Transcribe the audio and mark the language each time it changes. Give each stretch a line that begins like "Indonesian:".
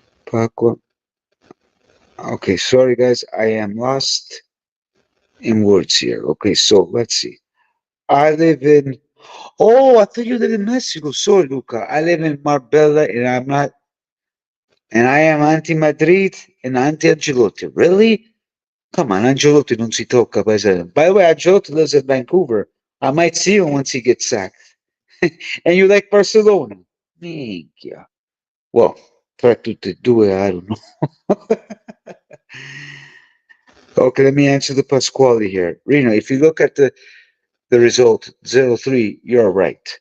English: Paco. Okay, sorry guys, I am lost in words here. Okay, so let's see. I live in. Oh, I thought you live in Mexico. Sorry, Luca. I live in Marbella, and I'm not. And I am anti-Madrid and anti-Ancelotti. Really? Come on,
Italian: Ancelotti non si tocca, paesano.
English: By the way, Ancelotti lives in Vancouver. I might see him once he gets sacked. And you like Barcelona? Minchia. Well,
Italian: tra tutte e due,
English: I don't know. Okay, let me answer the Pasquale here. Reno, if you look at the result, 0-3, you're right.